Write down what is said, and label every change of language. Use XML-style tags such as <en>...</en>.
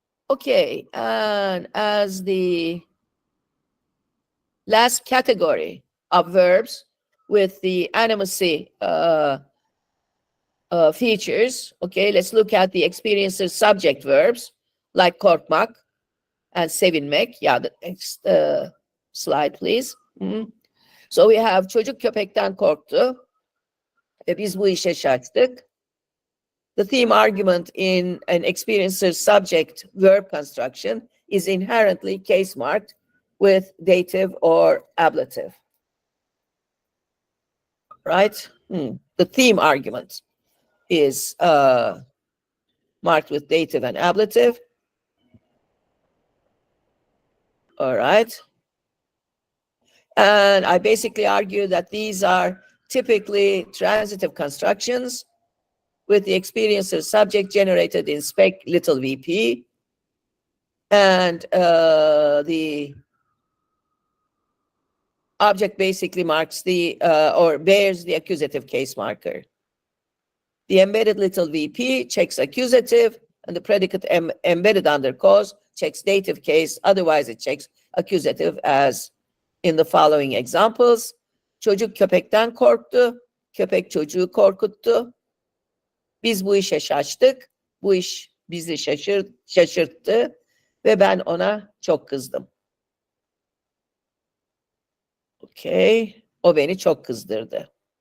<en>Okay, and as the last category of verbs with the animacy features, okay, let's look at the experiencer subject verbs like korkmak and sevinmek. Yeah, the next slide, please. So we have</en> <tr>çocuk köpekten korktu ve biz bu işe şaştık.</tr> <en>The theme argument in an experiencer subject verb construction is inherently case marked with dative or ablative. Right? The theme argument is marked with dative and ablative. All right. And I basically argue that these are typically transitive constructions with the experiencer subject generated in spec little vp, and the object basically marks the or bears the accusative case marker. The embedded little vp checks accusative, and the predicate embedded under cause checks dative case. Otherwise, it checks accusative, as in the following examples.</en> <tr>Çocuk köpekten korktu, köpek çocuğu korkuttu. Biz bu işe şaştık, bu iş bizi şaşırttı ve ben ona çok kızdım. Okay, o beni çok kızdırdı.</tr>